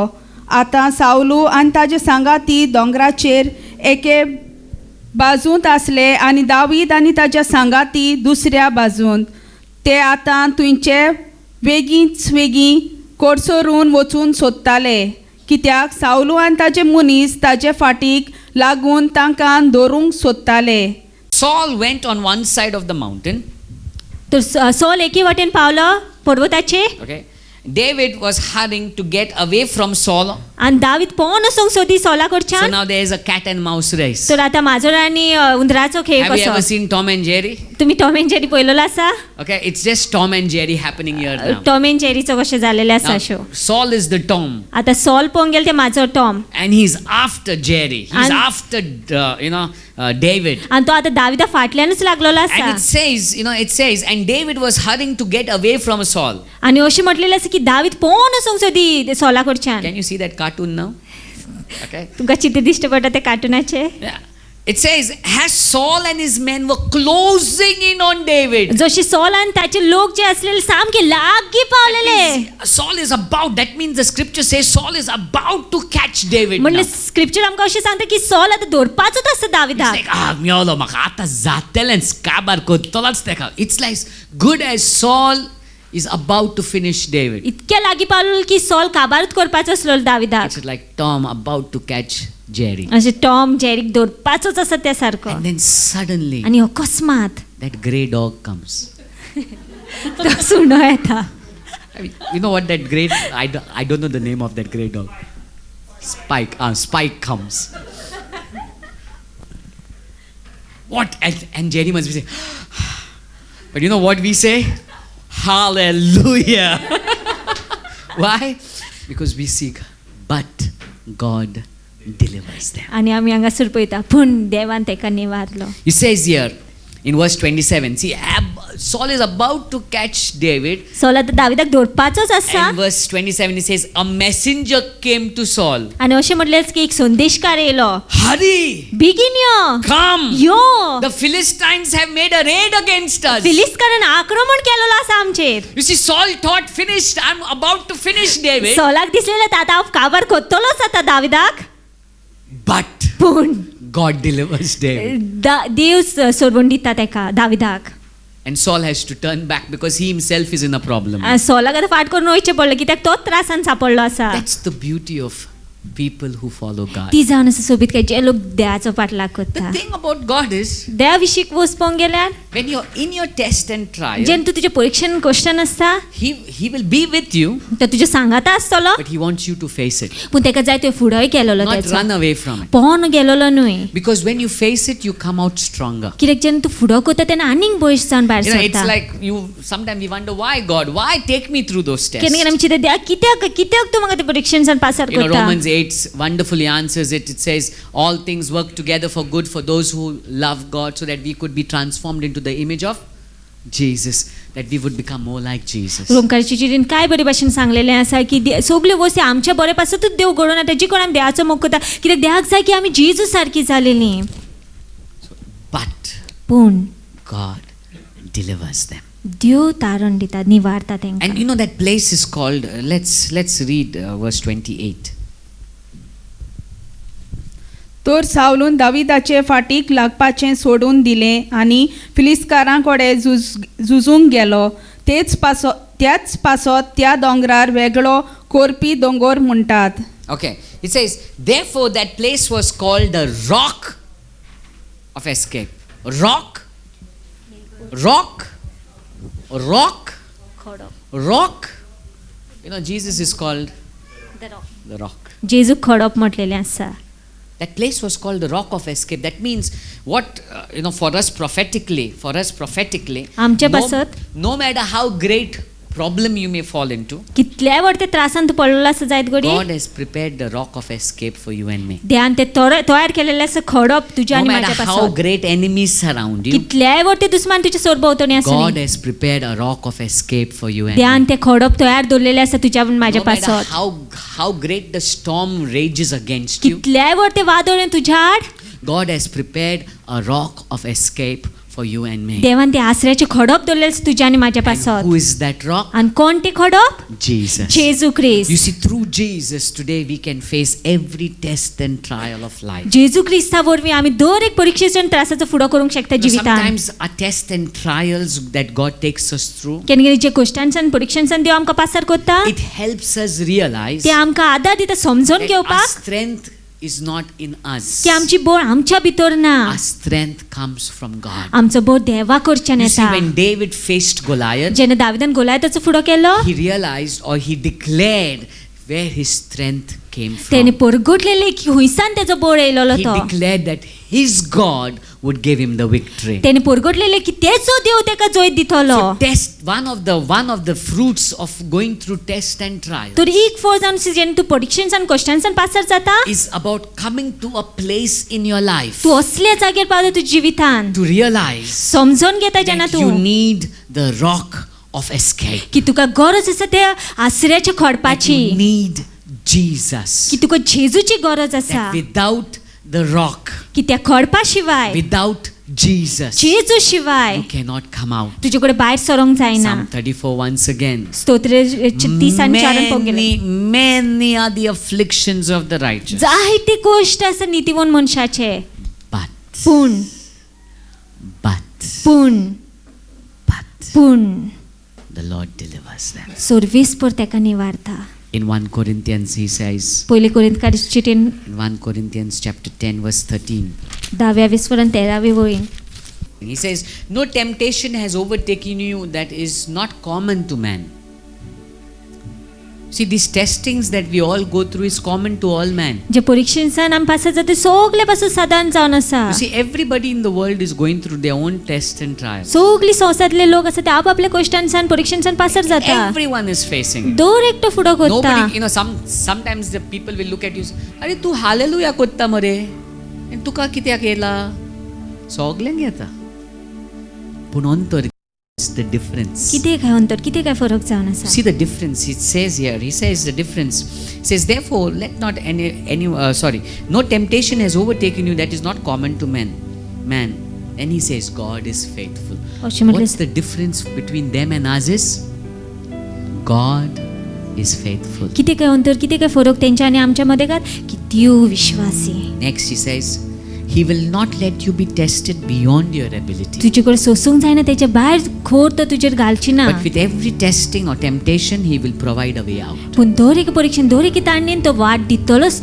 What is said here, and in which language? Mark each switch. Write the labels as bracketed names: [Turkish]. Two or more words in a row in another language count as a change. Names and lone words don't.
[Konkani] आतां सावलू आनी ताजे सांगाती दोंगराचेर एके बाजूंत आसले आनी दावीद आनी ताच्या सांगाती दुसऱ्या बाजूंत. ते आतां थंयचे वेगीं कोडसरून वचून सोदताले कित्याक सावलू आनी ताचे मनीस ताचे फाटीक लागून तांकां धरूंक सोदताले. [English] Saul went on one side of the mountain. [Konkani] तर सॉल एके वाटेन पावलो पर्वताचे Okay. [English] David was hurrying to get away from Saul. [Konkani] आनी दावीद पोवन वचूंक सोदी सॉला So कडच्यान [English] now there is a cat and mouse race. [Konkani] तर आतां माजर आनी उंदराचो खेळ [English] Have you ever [Konkani] कसो [English] seen Tom and Jerry? [Konkani] तुमी टॉम एंड जेरी पळयलेलो आसा [English] Okay, it's just Tom and Jerry happening here now. [Konkani] टॉम एंड जेरीचो कशें जालेलें आसा [English] Now, शो Saul is the Tom [Konkani] आतां सॉल पळोवंक गेले ते माजर टॉम [English] and he's after Jerry. He's And- after David. [Konkani] आनी तो आतां दाविदा फाटल्यानूच लागलेलो [English] And it [Konkani] आसा [English] says, and David was hurrying to get away from Saul. [Konkani] आनी अशें म्हटलेलें आसा की दावीद पोवन वचूंक सोदी सॉला कडच्यान [English] Can you see that cartoon now? Okay. [Konkani] तुमकां चित्र दिश्टी पडटा ते कार्टुनाचे Yeah. [English] It says, as Saul and his men were closing in on David. [Konkani] जशी सॉल आनी ताचे लोक जे आसलेले सामके लागीं पावलेले [English] Saul is about, that means the scripture says Saul is about to catch David. [Konkani] म्हणले [English] now. [Konkani] स्क्रिप्चर आमकां अशें सांगता की सॉल आतां धरपाचोच आसा [English] It's [Konkani] दाविदाक [English] like, [Konkani] miolo, maka ata zatelen skabar kotolas teka. [English] It's like, good as Saul is about to finish David. [Konkani] इतके लागीं पावलो की सॉल काबारूच करपाचो आसलो दाविदाक [English] It's like Tom about to catch Jerry. [Konkani] अशें टॉम जेरीक धरपाचोच आसा त्या सारको [English] And then suddenly, [Konkani] आनी अकस्मात [English] that grey dog comes. [Konkani] तो सुणो येता [English] I mean, you know what that grey, I don't know the name of that grey dog. Spike comes. What? And Jerry must be saying, but you know what we say? Hallelujah. Why? Because we seek, but God delivers them. [Konkani] आनी आमी हांगासर पळयता पूण देवान तेका निवारलो [English] He says here in verse 27, see, Saul is about to catch David. [Konkani] सॉल आतां दाविदाक धरपाचोच आसा [English] And verse 27, he says, a messenger came to Saul. [Konkani] आनी अशें म्हटलें की एक संदेशकार येयलो [English] Hurry, [Konkani] बेगीन यो [English] come. [Konkani] यो [English] The Philistines have made a raid against us. [Konkani] फिलिस्तारान आक्रमण केलेलो आसा आमचेर [English] You see, Saul thought, finished, I'm about to finish David. [Konkani] सॉलाक दिसलेलें आतां हांव काबार कोत्तलोच आतां दाविदाक [English] But [Konkani] पूण [English] God delivers David. [Konkani] देव सोडून दिता तेका दाविदाक [English] And Saul has to turn back because he himself is in a problem. [Konkani] सॉलाक आतां फाट करून वयचें पडलें कित्याक तोच त्रासान सापडलो आसा [English] That's the beauty of people who follow God. [Konkani] ती जावन आसा सोबीत काय जे लोक देवाचो पाटलाग [English] The [Konkani] करता [English] thing about God is, [Konkani] देवा विशीं वचपाक गेल्यार [English] when you're in your test and trial, [Konkani] जेन्ना तूं तुजें परीक्षेन क्वेश्चन आसता [English] he will be with you, [Konkani] तो तुज्या सांगाता आसतलो, [English] but he wants you to face it, [Konkani] पूण तेका जाय तुवें फुडोय केलेलो [English] not [Konkani] तेचो, [English] run away from it. [Konkani] पोवन गेलोलो न्हय. [English] Because when you face it, you come out stronger. [Konkani] कित्याक जेन्ना तूं फुडो करता तेन्ना आनीक बळीश जावन भायर [English] You know, it's [Konkani] सरता. [English] like sometimes we wonder, why God? Why take me through those tests? [Konkani] केन्ना केन्ना आमी चिंतता देवा कित्याक तूं म्हाका ते परीक्षेन पासार [English] You know, [Konkani] करता. [English] Romans 8 wonderfully answers it. It says, all things work together for good for those who love God, so that we could be transformed into the image of Jesus, that we would become more like Jesus. [Konkani] रोमकाराची चिठीन काय बरे भाशेन सांगलेलें आसा की सगल्यो गोश्टी आमच्या बरे पासतूच देव घडोवन येता. जी कोण आमी देवाचो मोग करता कित्याक देवाक जाय की आमी जेजू सारकी जालेलीं. [English] But [Konkani] पूण [English] God delivers them. [Konkani] देव तारण दिता, निवारता तेंकां. [English] And you know that place is called, let's read verse 28. [Konkani] तर सावलून दाविदाचे फाटीक लागपाचें सोडून दिलें आनी फिलिस्कारां कडेन झुजूंक गेलो. त्याच पासत त्या दोंगरार वेगळो कोरपी दोंगर म्हणटात. [English] Okay, it says, therefore that place was called the rock of escape. Rock. You know, Jesus is called the rock. [Konkani] जेजू खडप म्हटलेलें आसा. [English] That place was called the rock of escape. That means what, for us prophetically, [Konkani] आमच्या पासत [English] no matter how great problem you may fall into, [Konkani] कितल्याय व्हड ते त्रासान तूं पडलेलो आसा जायत घडी, [English] God has prepared the rock of escape for you and me. [Konkani] देवान ते तयार केलेलें आसा खडप तुज्या [English] No [Konkani] आनी [English] matter [Konkani] म्हाज्या [English] how [Konkani] पासत. [English] great enemies surround you, [Konkani] कितल्याय व्हड ते दुस्मान तुज्या सोरभोंवतणी [English] God [Konkani] आसली, [English] has prepared a rock of escape for you and [Konkani] देवान [English] me. [Konkani] ते खडप तयार दवरलेले आसा तुज्या आनी म्हाज्या [English] No matter [Konkani] पासत. [English] how great the storm rages against you, [Konkani] कितल्याय व्हड ते वादळ येवन तुज्या आड, [English] God has prepared a rock of escape for you and me. [Konkani] देवान ते आसऱ्याचे खडप दवरलेले आसा तुज्या आनी म्हाज्या [English] And [Konkani] पासत. [English] who is that rock? [Konkani] आनी कोण ते खडप? [English] Jesus. [Konkani] जेजू क्रिस्त. [English] You see, through Jesus today we can face every test and trial of life. [Konkani] जेजू क्रिस्ता वरवीं आमी दर एक परीक्षेचो आनी त्रासाचो फुडो करूंक शकता जिवितांत. [English] Sometimes our tests and trials that God takes us through, [Konkani] केन्ना केन्ना जे गोश्टांसान परीक्षांसान देव आमकां पासार करता, [English] it helps us realize [Konkani] ते आमकां आदार दिता समजून [English] that our [Konkani] घेवपाक [English] strength is not in us. [Konkani] की आमची बोळ आमच्या भितर ना, [English] Our strength comes from God. [Konkani] आमचो बोळ देवा कडच्यान [English] You see, [Konkani] येता. [English] when David faced Goliath, [Konkani] जेन्ना दाविदान गोलायताचो फुडो केलो, [English] he realized or he declared where his strength came [Konkani] तेणे [English] from. [Konkani] परगटलेले की हुंयसान तेजो बोळ येयलोलो [English] He [Konkani] तो. [English] declared that his God would give him the victory. [Konkani] तेणे परगटलेले की तेजो देव तेका जैत दितलो. [English] So test, one of the fruits of going through test and trial [Konkani] तर एक फळ जावन जेन्ना तूं परीक्षेंसान कश्टांसान पासार जाता, [English] is about coming to a place in your life [Konkani] तूं असल्या जाग्यार पावता तुज्या जिवितांत, [English] to realize [Konkani] समजून घेता जेन्ना [English] that you [Konkani] तूं [English] need the rock of escape. [Konkani] की तुका गरज आसा त्या आसऱ्याच्या [English] That [Konkani] खडपाची, [English] you need Jesus. [Konkani] की तुका जेजूची गरज आसा, [English] That without the rock, [Konkani] की त्या खडपा शिवाय, [English] without Jesus, [Konkani] जेजू शिवाय [English] you cannot come out. [Konkani] तुजे कडेन भायर सरोंक जायना. [English] Psalm 34 once again. [Konkani] स्तोत्र 30 आनी 4 पळोवंक गेले. [English] Many are the afflictions of the righteous, [Konkani] जायते गोश्ट आसा नितीवन मनशाचे, [English] but [Konkani] पूण [English] the Lord delivers them. [Konkani] सोर्वेस्पर तेका निवारता. [English] In 1 Corinthians he says, [Konkani] पयले कोरिंथकाराची चिठीन [English] in 1 Corinthians chapter 10 verse 13, [Konkani] 10वें 13वे वळीन [English] he says, no temptation has overtaken you that is not common to man. See, these testings that we all go through is common to all man. [Konkani] जे परीक्षेंसान आमी पास जाता सगळे पासून साधारण जावन आसा. [English] You see, everybody in the world is going through their own tests and trials. [Konkani] सगळी संवसारांतले लोक आसा ते आपापल्या कश्टांसान परीक्षेंसान पासर जाता. [English] Everyone is facing it. [Konkani] दर एकटो फुडो करता. [English] Nobody, sometimes the people will look at you, [Konkani] अरे तू हालेलुया कोत्ता मरे, तुका कित्याक येला? सगळ्यांक येता. पूण अंतर [English] is the difference. [Konkani] कितें काय अंतर, कितें काय फरक जावन आसा. [English] See the difference. It says here. He says the difference. He says, therefore, let not no temptation has overtaken you that is not common to man. And he says, God is faithful. [Konkani] अशें म्हटलें [English] What's the difference between them and us is God is faithful. [Konkani] कितें काय अंतर, कितें काय फरक तेंच्या आनी आमच्या मदें काय की देव विश्वासी. [English] Next he says, He will not let you be tested beyond your ability. [Konkani] तुजे कडेन सोसूंक जायना तेच्या भायर खोर तो तुजेर घालची ना. [English] But with every testing or temptation, He will provide a way out. [Konkani] पूण दर एक परीक्षेन दर एक ताणणेन तो वाट दितलोच